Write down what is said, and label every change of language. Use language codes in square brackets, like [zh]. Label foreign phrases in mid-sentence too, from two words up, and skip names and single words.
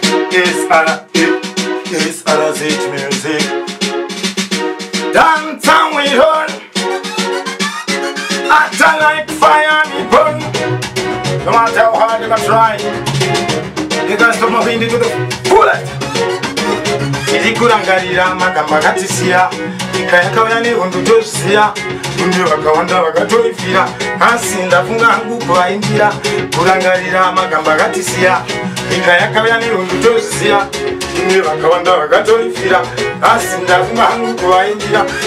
[en] S R A, S R Z music. Dance and we run. Act like fire, we burn. No matter how hard they try, they can't stop my wind to the fullest. [sn] Tiri kurangarira magamba akatisiya, nyika yakauya nehondo tozviziya. Kune vakawanda vakatoifira, asi ndafunga hangu kuvaindira. Kurangarira magamba akatisiya, nyika yakauya nehondo tozviziya. Kune vakawanda vakatoifira, asi ndafunga hangu kuvaindira.